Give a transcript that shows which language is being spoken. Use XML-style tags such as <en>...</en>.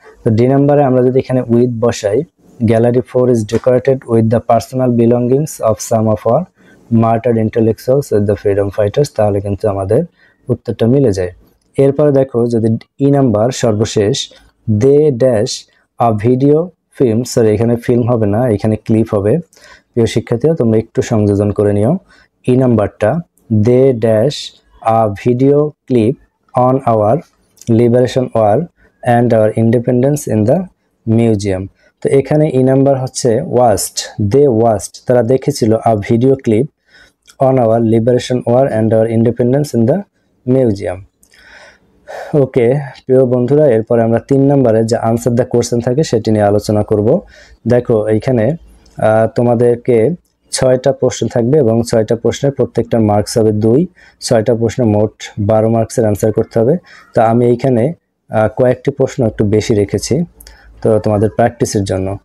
<bn>তো ডি নাম্বারে আমরা যদি এখানে উইথ বসাই,</bn> <en>gallery 4 is decorated with the personal belongings of some of our martyred intellectuals and the freedom fighters,</en> <bn>তাহলে কিন্তু আমাদের উত্তরটা মিলে যায়। এরপরে দেখো যদি ই নাম্বার সর্বশেষ</bn> <en>দে dash a video film,</en> <bn>sorry এখানে ফিল্ম হবে না, এখানে ক্লিপ হবে। প্রিয় শিক্ষার্থীরা তোমরা একটু সংযোজন করে নিও। ই নাম্বারটা</bn> <en>they dash a video clip on our liberation war and our independence in the museum।</en> <bn>তো এখানে ই নাম্বার হচ্ছে</bn> <en>watched,</en> <bn>তারা দেখেছিল</bn> <en>a video clip on our liberation war and our independence in the museum।</en> <bn>ওকে প্রিয় বন্ধুরা, এরপরে আমরা 3 নম্বরে যে আনসার দ্য কোশ্চেন থাকে সেটি নিয়ে আলোচনা করব। দেখো এইখানে তোমাদেরকে 6টা প্রশ্ন থাকবে এবং 6টা প্রশ্নের প্রত্যেকটা মার্কস হবে 2। 6টা প্রশ্ন মোট 12 মার্কসের আনসার করতে হবে। তো আমি এইখানে কয়েকটি প্রশ্ন একটু বেশি রেখেছি তো তোমাদের প্র্যাকটিসের জন্য।</bn>